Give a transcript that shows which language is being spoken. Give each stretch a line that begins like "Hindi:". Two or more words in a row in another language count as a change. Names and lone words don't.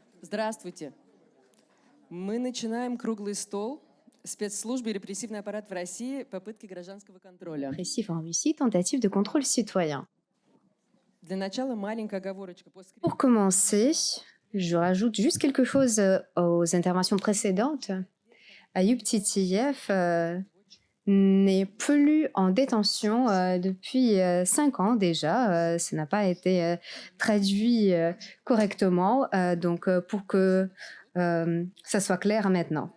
Russian: Здравствуйте. Мы начинаем круглый стол. Спецслужбы и репрессивный аппарат в России. Попытки гражданского контроля.
French: Répressif en Russie, tentative de contrôle citoyen.
Russian: Для начала маленькая оговорочка.
French: Pour commencer, je rajoute juste quelque chose aux interventions précédentes. Ayub Titiev n'est plus en détention depuis 5 ans déjà. Ça n'a pas été traduit correctement, donc pour que ça soit clair maintenant.